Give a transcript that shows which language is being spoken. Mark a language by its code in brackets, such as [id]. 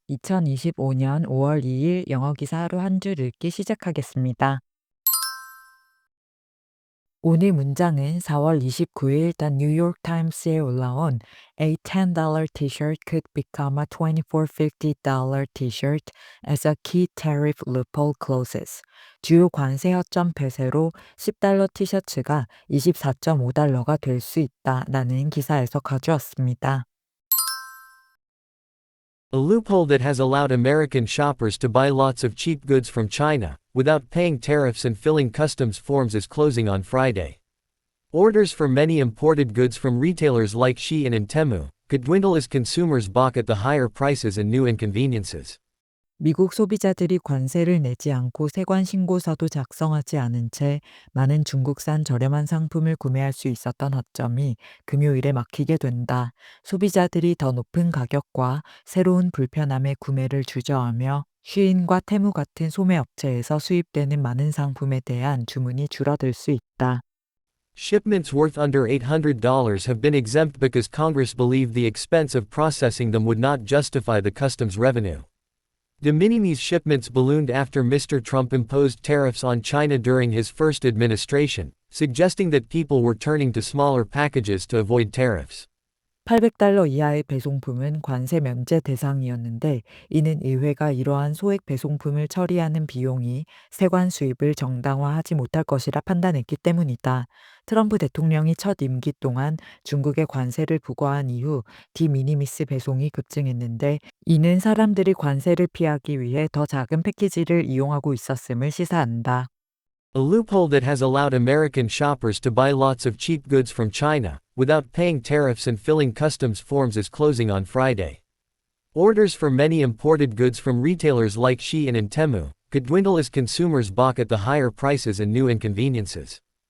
[ko] 2025년 5월 2일 영어 기사 하루 한 줄 읽기 시작하겠습니다. 오늘 문장은 4월 29일 The New York Times에 올라온 [en] A $10 t-shirt could become a $24.50 t-shirt as a key tariff loophole closes. [ko] 주요 관세 허점 폐쇄로 $10 티셔츠가 $24.5가 될 수 있다라는 기사에서 가져왔습니다. [en] A loophole that has allowed American shoppers to buy lots of cheap goods from China, without paying tariffs and filling customs forms is closing on Friday. Orders for many imported goods from retailers like Shein and Temu could dwindle as consumers balk at the higher prices and new inconveniences. [ko] 미국 소비자들이 관세를 내지 않고 세관 신고서도 작성하지 않은 채 많은 중국산 저렴한 상품을 구매할 수 있었던 허점이 금요일에 막히게 된다. 소비자들이 더 높은 가격과 새로운 불편함에 구매를 주저하며 쉬인과 테무 같은 소매 업체에서 수입되는 많은 상품에 대한 주문이 줄어들 수 있다. [en] Shipments worth under $800 have been exempt because Congress believed the expense of processing them would not justify the customs revenue. De minimis shipments ballooned after Mr. Trump imposed tariffs on China during his first administration, suggesting that people were turning to smaller packages to avoid tariffs. [ko] $800 이하의 배송품은 관세 면제 대상이었는데 이는 의회가 이러한 소액 배송품을 처리하는 비용이 세관 수입을 정당화하지 못할 것이라 판단했기 때문이다. 트럼프 대통령이 첫 임기 동안 중국에 관세를 부과한 이후 디미니미스 배송이 급증했는데 이는 사람들이 관세를 피하기 위해 더 작은 패키지를 이용하고 있었음을 시사한다. [en] A loophole that has allowed American shoppers to buy lots of cheap goods from China, without paying tariffs and filling customs forms is closing on Friday. Orders for many imported goods from retailers like Shein and Temu could dwindle as consumers balk at the higher prices and new inconveniences.